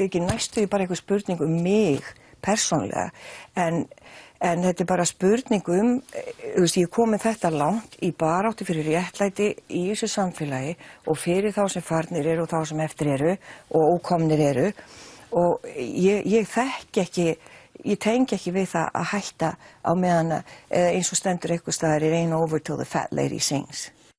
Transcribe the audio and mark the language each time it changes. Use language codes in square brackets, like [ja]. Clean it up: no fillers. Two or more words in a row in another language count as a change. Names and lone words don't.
[is] ekki næstu bara einhver spurning mig persónlega en þetta er bara spurning ég komið þetta langt í baráttu fyrir réttlæti í þessu samfélagi og fyrir þá sem farnir eru og þá sem eftir eru og ókomnir eru og ég þekki ekki ég tengi ekki við það að hætta á meðan eins og stendur einhvers staðar [en] it ain't over till the fat lady sings.